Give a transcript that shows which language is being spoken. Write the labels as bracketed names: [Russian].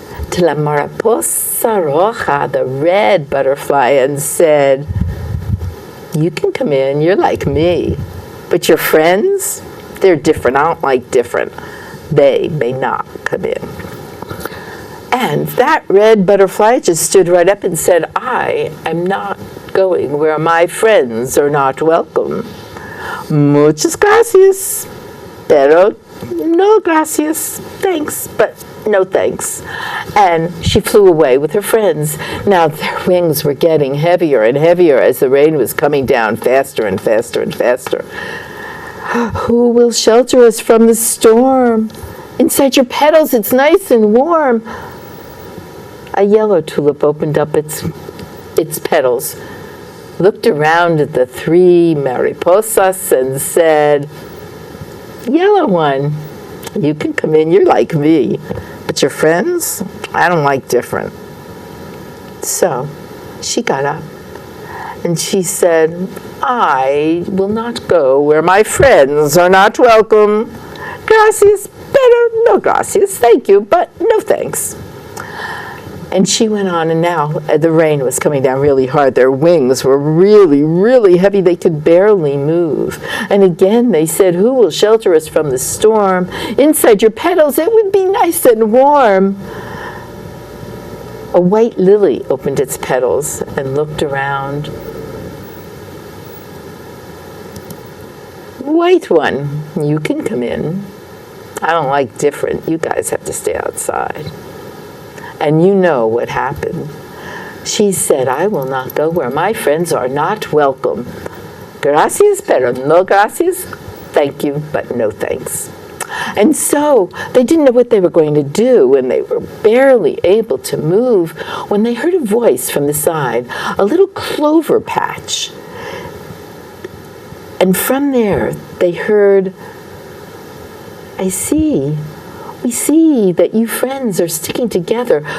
[English] to [Spanish] la mariposa roja, [English] the red butterfly, and said, "You can come in, you're like me. But your friends, they're different. I don't like different. They may not come in." And that red butterfly just stood right up and said, "I am not going where my friends are not welcome. [Spanish] Muchas gracias, pero no gracias. [English] Thanks, but no thanks." And she flew away with her friends. Now their wings were getting heavier and heavier as the rain was coming down faster and faster and faster. "Who will shelter us from the storm? Inside your petals, it's nice and warm." A yellow tulip opened up its petals, looked around at the three mariposas and said, "Yellow one, you can come in, you're like me. But your friends, I don't like different." So she got up and she said, "I will not go where my friends are not welcome. [Spanish] Gracias, pero no gracias. [English] Thank you, but no thanks." And she went on, and now the rain was coming down really hard. Their wings were really, really heavy. They could barely move. And again they said, "Who will shelter us from the storm? Inside your petals, it would be nice and warm." A white lily opened its petals and looked around. "White one, you can come in. I don't like different. You guys have to stay outside." And you know what happened. She said, "I will not go where my friends are not welcome. [Spanish] Gracias, pero no gracias. [English] Thank you, but no thanks." And so they didn't know what they were going to do, and they were barely able to move when they heard a voice from the side, a little clover patch. And from there they heard, We see that you friends are sticking together.